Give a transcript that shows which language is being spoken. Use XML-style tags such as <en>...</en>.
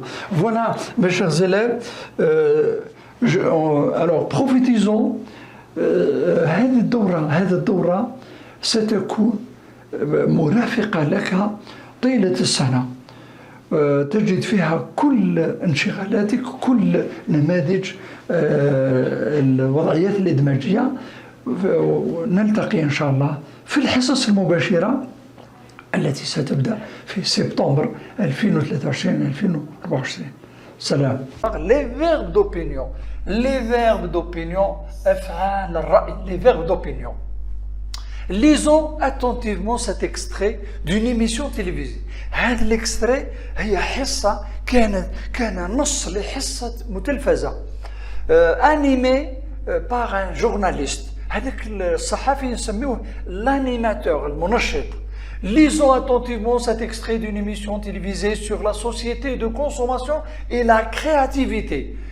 <fr>Voilà, mes chers élèves, alors profitons.</fr> <ar>هذه الدورة ستكون مرافقة لك طيلة السنة. تجد فيها كل انشغالاتك، كل نماذج الوضعيات الإدماجية. نلتقي إن شاء الله في الحصص المباشرة التي ستبدأ في سبتمبر 2023-2024. سلام.</ar> <fr>Les verbes d'opinion.</fr> <ar>أفعال الرأي.</ar> <fr>Les verbes d'opinion. Lisons attentivement cet extrait d'une émission télévisée.</fr> <ar>هذا الاكستري هي حصة كان نص لحصة متلفزة</ar> <fr>animé par un journaliste.</fr> <ar>هذاك الصحفي نسميوه l'animateur, المنشط.</ar> <fr>Lisons attentivement cet extrait d'une émission télévisée sur la société de consommation et la créativité.</fr>